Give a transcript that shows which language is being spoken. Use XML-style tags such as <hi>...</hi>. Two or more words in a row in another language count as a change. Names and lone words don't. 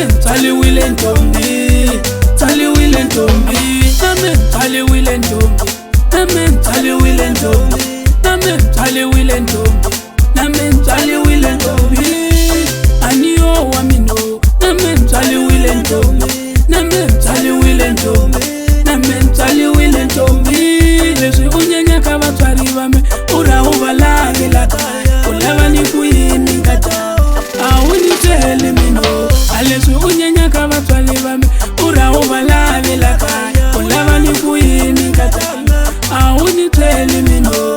<zu>ngitshaliwile ntombi, ngitshaliwile ntombi, nami ngitshaliwile ntombi, nami ngitshaliwile ntombi, nami ngitshaliwile ntombi, nami ngitshaliwile ntombi, aniyo wamino, nami ngitshaliwile ntombi, nami ngitshaliwile ntombi, nami ngitshaliwile ntombi.</zu> <ts>Leswi unyenyaka vatswari va me u ra u va lavela kaya, u lava ni ku yini nkata a wu ni byeli mino. A leswi unyenyaka vatswari va me u ra u va lavela kaya, u lava ni ku yini nkata a wu ni byeli mino.</ts>